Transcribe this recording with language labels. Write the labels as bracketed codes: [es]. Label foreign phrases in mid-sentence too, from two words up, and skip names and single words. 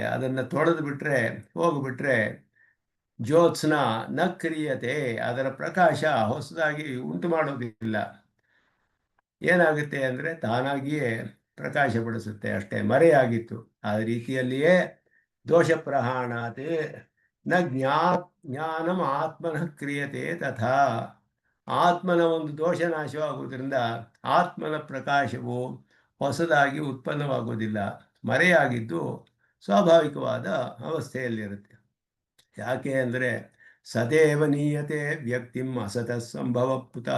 [kn] ಅದನ್ನು ತೊಳೆದು ಬಿಟ್ರೆ, ಹೋಗಿಬಿಟ್ರೆ [sa] ಜ್ಯೋತ್ಸ್ನ ನ ಕ್ರಿಯತೆ, [kn] ಅದರ ಪ್ರಕಾಶ ಹೊಸದಾಗಿ ಉಂಟು ಮಾಡೋದಿಲ್ಲ. ಏನಾಗುತ್ತೆ ಅಂದರೆ ತಾನಾಗಿಯೇ ಪ್ರಕಾಶಪಡಿಸುತ್ತೆ ಅಷ್ಟೇ, ಮರೆಯಾಗಿತ್ತು. [sa] ಆ ರೀತಿಯಲ್ಲಿಯೇ ದೋಷ ಪ್ರಹಾಣಾತೆ ನ ಜ್ಞಾನಂ ಆತ್ಮನಃ ಕ್ರಿಯತೆ ತಥಾ. [kn] ಆತ್ಮನ ಒಂದು ದೋಷ ನಾಶವಾಗುವುದರಿಂದ ಆತ್ಮನ ಪ್ರಕಾಶವು ಹೊಸದಾಗಿ ಉತ್ಪನ್ನವಾಗುವುದಿಲ್ಲ, ಮರೆಯಾಗಿದ್ದು ಸ್ವಾಭಾವಿಕವಾದ ಅವಸ್ಥೆಯಲ್ಲಿರುತ್ತೆ. ಯಾಕೆ ಅಂದರೆ [sa] ಸದೇವ ನೀಯತೆ ವ್ಯಕ್ತಿಂ ಅಸತಃ ಸಂಭವ ಪುತಃ.